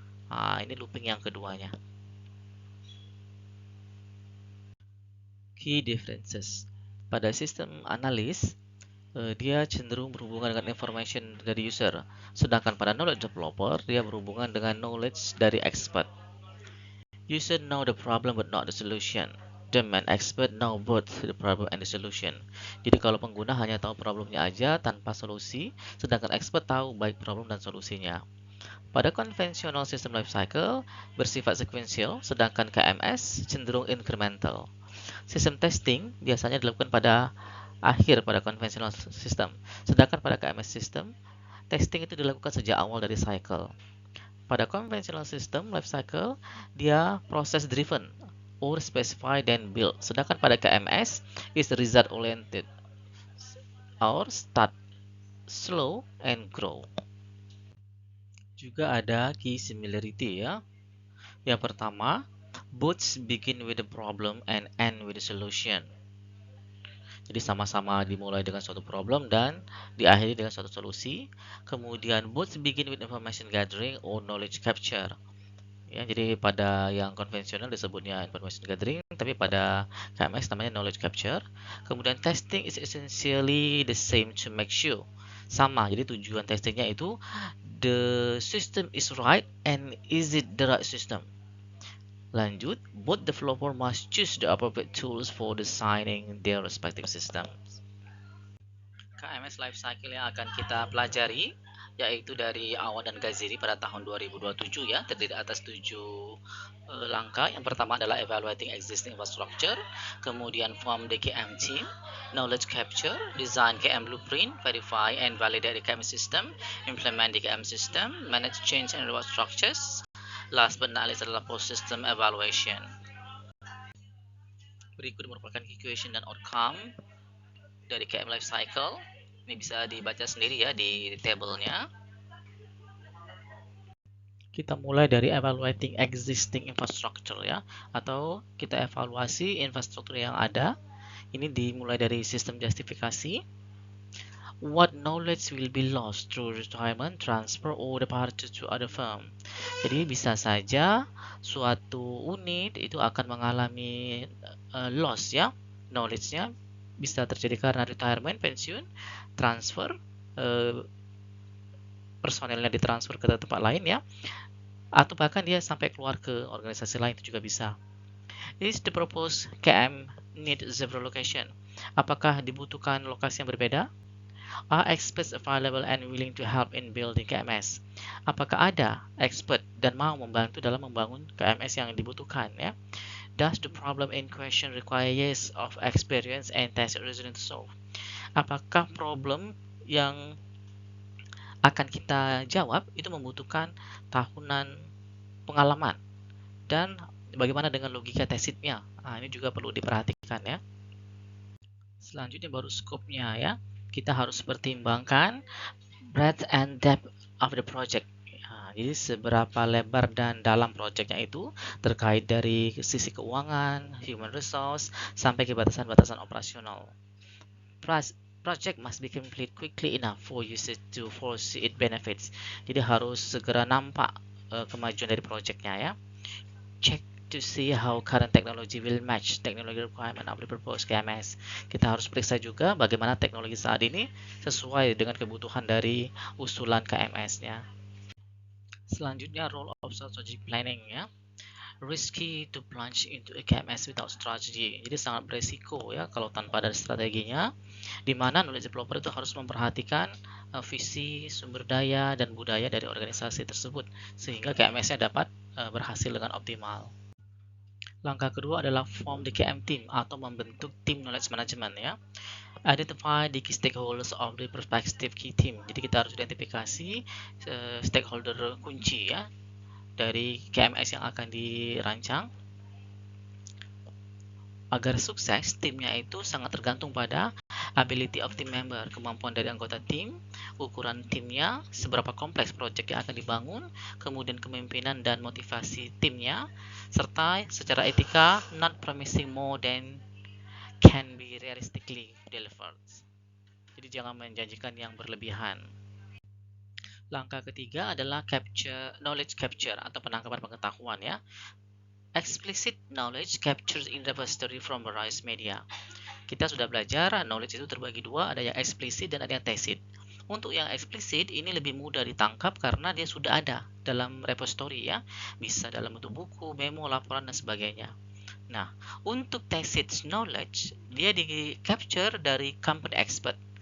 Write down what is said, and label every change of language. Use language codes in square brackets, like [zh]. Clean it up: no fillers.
[id] Nah, ini looping yang keduanya. [en] Key differences. [id] Pada sistem analis, dia cenderung berhubungan dengan information dari user. Sedangkan pada knowledge developer, dia berhubungan dengan knowledge dari expert. [en] User know the problem but not the solution. Domain expert know both the problem and the solution. [id] Jadi kalau pengguna hanya tahu problemnya aja tanpa solusi, sedangkan expert tahu baik problem dan solusinya. Pada konvensional system life cycle bersifat sequential, sedangkan KMS cenderung incremental. Sistem testing biasanya dilakukan pada akhir pada konvensional system, sedangkan pada KMS system, testing itu dilakukan sejak awal dari cycle. [en] Pada conventional system life cycle, dia process driven or specify then build. [id] Sedangkan pada [en] KMS is result oriented or start slow and grow. [id] Juga ada key similarity ya. Yang pertama, [en] both begin with the problem and end with the solution. [id] Jadi sama-sama dimulai dengan suatu problem dan diakhiri dengan suatu solusi. [en] Kemudian both begin with information gathering or knowledge capture. [id] Ya, jadi pada yang konvensional disebutnya information gathering, tapi pada KMS namanya knowledge capture. [en] Kemudian testing is essentially the same to make sure. [id] Sama, jadi tujuan testingnya itu [en] the system is right and is it the right system. Lanjut, both developer must choose the appropriate tools for designing their respective systems. [id] KMS life cycle yang akan kita pelajari yaitu dari Awan dan Gaziri pada tahun 2027 ya, terdiri atas 7 langkah. Yang pertama adalah [en] evaluating existing infrastructure, kemudian form the KM team, knowledge capture, design KM blueprint, verify and validate the KM system, implement the KM system, manage change and reward structures. Last but not least adalah post system evaluation. [id] Berikut merupakan key question dan outcome dari KM life cycle. Ini bisa dibaca sendiri ya di tabelnya. Kita mulai dari evaluating existing infrastructure ya, atau kita evaluasi infrastruktur yang ada. Ini dimulai dari sistem justifikasi. [en] What knowledge will be lost through retirement, transfer, or departure to other firm? [id] Jadi bisa saja suatu unit itu akan mengalami loss ya, knowledge-nya bisa terjadi karena retirement, pensiun, transfer, personelnya ditransfer ke tempat lain ya, atau bahkan dia sampai keluar ke organisasi lain itu juga bisa. [en] Is the proposed KM need several location? [id] Apakah dibutuhkan lokasi yang berbeda? [en] Are experts available and willing to help in building KMS? [id] Apakah ada expert dan mau membantu dalam membangun KMS yang dibutuhkan ya? [en] Does the problem in question require years of experience and test resilience to solve? [id] Apakah problem yang akan kita jawab itu membutuhkan tahunan pengalaman, dan bagaimana dengan logika tesitnya? Nah, ini juga perlu diperhatikan ya. Selanjutnya baru skopnya ya. Kita harus pertimbangkan [en] breadth and depth of the project. [id] Jadi seberapa lebar dan dalam proyeknya itu terkait dari sisi keuangan, human resource, sampai ke batasan-batasan operasional. [en] Project must be complete quickly enough for users to foresee its benefits. [id] Jadi harus segera nampak kemajuan dari proyeknya ya. [en] Check to see how current technology will match technology requirement of the proposed KMS. [id] Kita harus periksa juga bagaimana teknologi saat ini sesuai dengan kebutuhan dari usulan KMS-nya. [en] Selanjutnya, role of strategic planning ya. Risky to plunge into a KMS without strategy. [id] Jadi sangat beresiko ya kalau tanpa ada strateginya, di mana knowledge developer itu harus memperhatikan visi, sumber daya, dan budaya dari organisasi tersebut sehingga KMS-nya dapat berhasil dengan optimal. Langkah kedua adalah form the KM team atau membentuk tim knowledge management ya. [en] Identify the key stakeholders of the prospective key team. [id] Jadi kita harus identifikasi stakeholder kunci ya dari KMS yang akan dirancang. Agar sukses, timnya itu sangat tergantung pada [en] ability of team member, [id] kemampuan dari anggota tim, ukuran timnya, seberapa kompleks proyek yang akan dibangun, kemudian kepemimpinan dan motivasi timnya, serta secara etika [en] not promising more than can be realistically delivered. [id] Jadi jangan menjanjikan yang berlebihan. Langkah ketiga adalah knowledge capture atau penangkapan pengetahuan ya. [en] Explicit knowledge captured in repository from various media. [id] Kita sudah belajar knowledge itu terbagi dua, ada yang eksplisit dan ada yang tacit. Untuk yang eksplisit ini lebih mudah ditangkap karena dia sudah ada dalam repository ya, bisa dalam bentuk buku, memo, laporan dan sebagainya. Nah, untuk tacit knowledge dia di capture dari company expert.